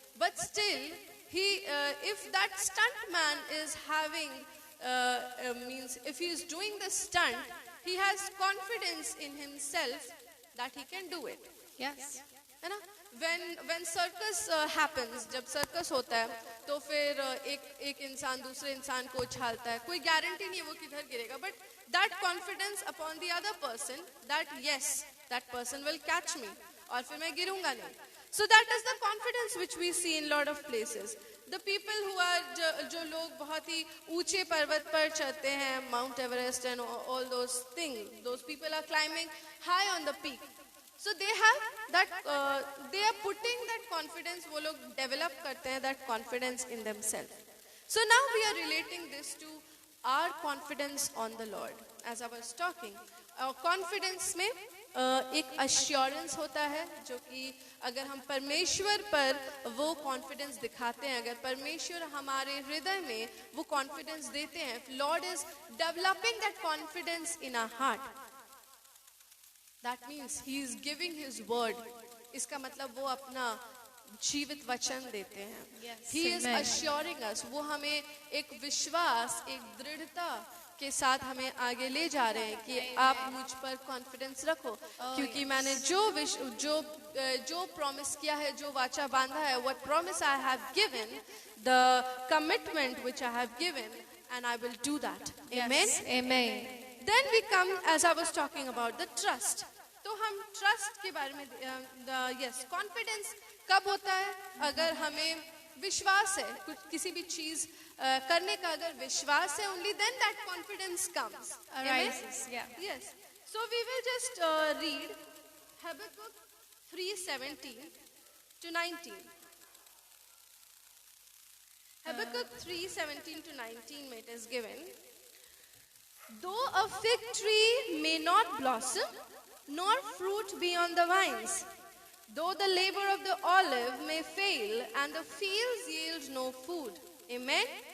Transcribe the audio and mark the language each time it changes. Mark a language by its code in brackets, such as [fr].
[en] But still, if that stunt man is having means if he is doing the stunt, he has confidence in himself that he can do it. Yes. [hi] है ना? [en] When circus happens, [hi] जब circus होता है तो फिर एक इंसान दूसरे इंसान को उछालता है. कोई guarantee नहीं है वो किधर गिरेगा, [en] but that confidence upon the other person that yes, that person will catch me [hi] और फिर मैं गिरूंगा नहीं. [en] So that is the confidence which we see in lot of places. The people who are [hi] जो लोग बहुत ही ऊंचे पर्वत पर चढ़ते हैं, [en] Mount Everest and all those things, those people are climbing high on the peak. So they have that, they are putting that confidence, [hi] वो लोग develop करते हैं [en] that confidence in themselves. So now we are relating this to our confidence on the Lord. [hi] As I was talking, confidence में एक assurance होता है जो कि अगर हम परमेश्वर पर वो confidence दिखाते हैं, अगर परमेश्वर हमारे हृदय में वो confidence देते हैं, [en] Lord is developing that confidence in our heart. That means he is giving his word. [hi] इसका मतलब वो अपना जीवित वचन देते हैं. [en] Yes, he is amen. assuring us. [hi] वो हमें एक विश्वास, एक दृढ़ता के साथ हमें आगे ले जा रहे हैं कि आप मुझ पर कॉन्फिडेंस रखो, क्योंकि मैंने जो प्रॉमिस किया है, जो वाचा बांधा है, [en] what promise I have given, the commitment which I have given, and I will do that. Amen. Yes. Amen. Then we come, as I was talking about, the trust. [hi] तो हम trust के बारे में, yes, confidence कब होता है? अगर हमें विश्वास है, कुछ किसी भी चीज करने का अगर विश्वास है, [en] only then that confidence comes. Arises. Yeah. Yes. So we will just read Habakkuk 3:17 to 19. Habakkuk 3:17 to 19 it is given. Though a fig tree may not blossom, nor fruit be on the vines, though the labor of the olive may fail, and the fields yield no food. Amen.